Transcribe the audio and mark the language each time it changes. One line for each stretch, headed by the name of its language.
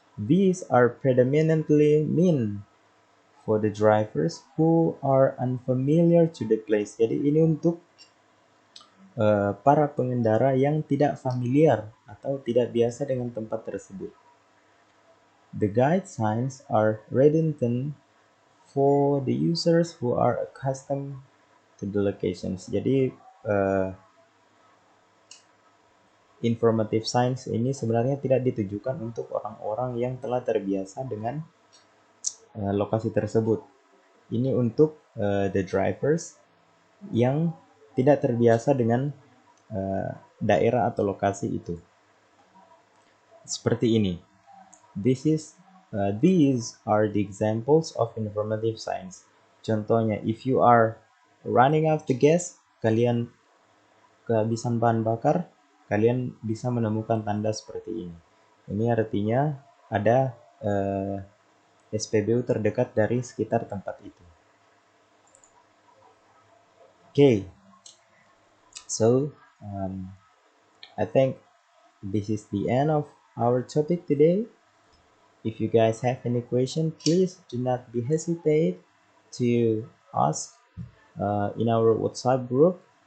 English: These are predominantly mean for the drivers who are unfamiliar to the place.
Indonesian: Jadi ini untuk para pengendara yang tidak familiar atau tidak biasa dengan tempat tersebut.
English: The guide signs are redundant for the users who are accustomed to the locations.
Indonesian: Jadi informative signs ini sebenarnya tidak ditujukan untuk orang-orang yang telah terbiasa dengan lokasi tersebut. Ini untuk the drivers yang tidak terbiasa dengan daerah atau lokasi itu. Seperti ini.
English: These are the examples of informative signs.
Indonesian: Contohnya,
English: if you are running out the gas,
Indonesian: kalian kehabisan bahan bakar, kalian bisa menemukan tanda seperti ini. Ini artinya ada SPBU terdekat dari sekitar tempat itu.
English: Okay, so I think this is the end of our topic today. If you guys have any question, please do not be hesitate to ask in our WhatsApp group.